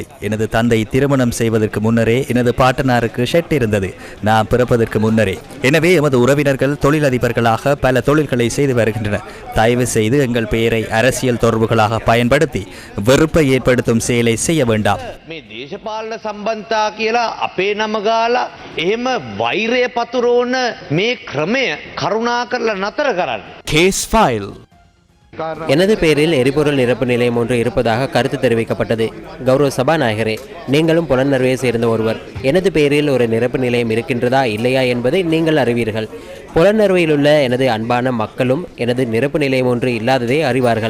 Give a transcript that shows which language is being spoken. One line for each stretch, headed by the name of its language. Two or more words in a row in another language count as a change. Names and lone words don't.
Tamil: எனது தந்தை திருமணம் செய்வதற்கு முன்னரே எனது பாட்டனாருக்கு ஷெட் இருந்தது, நான் பிறப்பதற்கு முன்னரே. எனவே எமது உறவினர்கள் தொழிலதிபர்களாக பல தொழில்களை செய்து வருகின்றனர். தயவு செய்து எங்கள் பெயரை அரசியல் தொடர்புகளாக பயன்படுத்தி வெறுப்பை ஏற்படுத்தும் செயலை செய்ய வேண்டாம்.
Sinhala: දේශපාලන සම්බන්ධතා කියලා අපේ නම ගාලා එහෙම වෛරය පතුරවන මේ ක්‍රමය කරුණාකරලා නතර කරන්න.
English: case file.
Tamil: எனது பெயரில் எரிபொருள் நிரப்பு நிலையம் ஒன்று இருப்பதாக கருத்து தெரிவிக்கப்பட்டது. கௌரவ சபாநாயகரே, நீங்களும் புலனறுவையை சேர்ந்த ஒருவர். எனது பெயரில் ஒரு நிரப்பு நிலையம் இருக்கின்றதா இல்லையா என்பதை நீங்கள் அறிவீர்கள். புலனறுவையில் உள்ள எனது அன்பான மக்களும் எனது நிரப்பு நிலையம் ஒன்று இல்லாததை அறிவார்கள்.